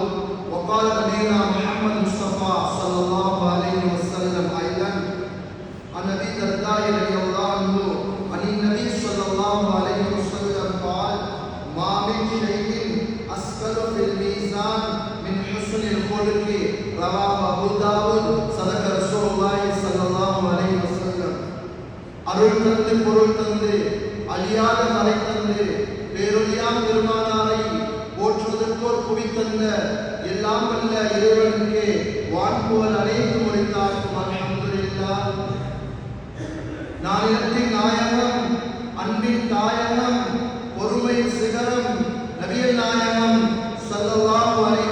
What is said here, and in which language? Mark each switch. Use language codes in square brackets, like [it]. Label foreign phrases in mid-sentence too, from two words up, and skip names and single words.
[ar] وقال نبينا محمد مصطفى صلى الله عليه وسلم أيضا عن أبي الدرداء رضي الله عنه عن النبي صلى الله عليه وسلم قال ما من شيء أثقل في الميزان من حسن الخلق. رواه أبو داود. صدق رسول الله صلى الله عليه وسلم. [ta] அருள் தந்து பொருள் தந்து அழியாத மறை தந்து பேரொழியாம் பெருமானாரை போற்றுவதற்கோர் குவித்தந்த எல்லாம் வல்ல இறைவனுக்கே வான்புகள் அனைத்து முடித்தார்க்கும் அல்ஹம்துலில்லாஹ். நாளிலத்தின் நாயகம், அன்பின் தாயகம், பொறுமை சிகரம் நபிகள் நாயகம் [ar] صلى الله عليه